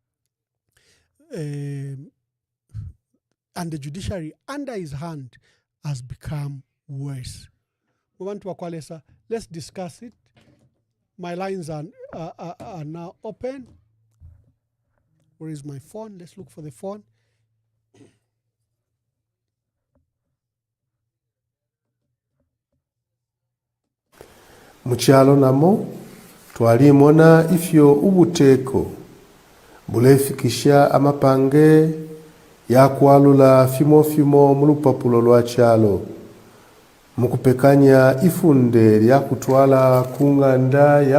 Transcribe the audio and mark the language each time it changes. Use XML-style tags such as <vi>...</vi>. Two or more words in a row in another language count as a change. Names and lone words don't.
<en>And the judiciary under his hand has become worse. Let's discuss it. My lines are now open. Where is my phone? Let's look for the phone.</en> <bem>Mukyalo namo twalimona ifyo ubuteeko bulefikisha amapange yakwalula fimo mu lupapulo lwa kyalo mukupekanya ifunde lyakutwala kunganda ya</bem>